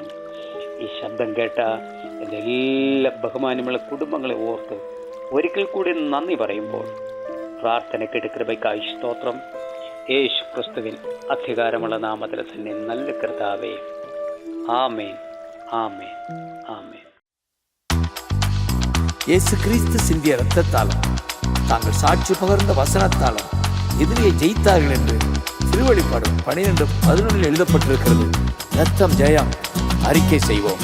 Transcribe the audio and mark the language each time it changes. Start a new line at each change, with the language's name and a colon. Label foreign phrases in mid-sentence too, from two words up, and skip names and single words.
Malayalam: ഈ ശബ്ദം കേട്ട എൻ്റെ എല്ലാ ബഹുമാനമുള്ള കുടുംബങ്ങളെ ഓർത്ത് ഒരിക്കൽ കൂടി നന്ദി പറയുമ്പോൾ പ്രാർത്ഥനയ്ക്ക് കൃപയ്ക്കായി സ്തോത്രം. യേശു ക്രിസ്തുവിൻ അധികാരമുള്ള നാമത്തിൽ തന്നെ നല്ല കർത്താവേ. ആമേൻ, ആമേൻ, ആമേൻ.
Tamil: இயேசு கிறிஸ்து சிந்திய இரத்தத்தாலும் தாங்கள் சாட்சி பகர்ந்த வசனத்தாலும் எதிரியை ஜெயித்தார்கள் என்று திருவெளிப்பாடு 12:11 எழுதப்பட்டிருக்கிறது. ரத்தம் ஜெயம் அறிக்கை செய்வோம்.